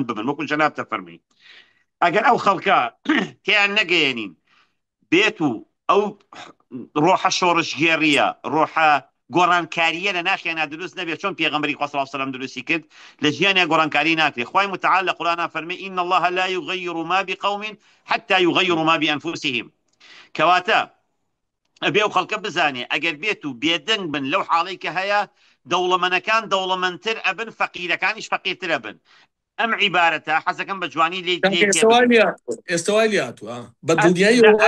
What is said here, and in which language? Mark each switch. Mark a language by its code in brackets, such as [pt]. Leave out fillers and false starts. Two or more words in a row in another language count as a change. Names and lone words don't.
[ckb] ببن وەکو جەناب تەفەرمی ئەگەر ئەو خەڵکە تیان نەگەیەنین بێت و ئەو ڕۆحە شۆڕشگێڕیە ڕۆحە گۆڕانکاریە لە ناخیانە دروست نەبێت چۆن پێغەمبەری خوا [ar] صلی الله علیه و سلم [ckb] دروستی کرد لە ژیانیا گۆڕانکاری ناکرێت خوای متعال لە قورئانە فەرمێ [ar] إن الله لا يغير ما بقوم حتى يغيروا ما بأنفسهم [ckb] کەواتە ئەبێ ئەو خەڵکە بزانێ ئەگەر بێت و بێدەنگ بن لەو حاڵەی کە هەیە دەوڵەمەندەکان دەوڵەمەندتر ئەبن فەقیرەکانیش فەقیرتر ئەبن ئەم عیبارەتە حەزەکەم بە جوانی لێ ئێستاوای هاتووە بە دڵنیایی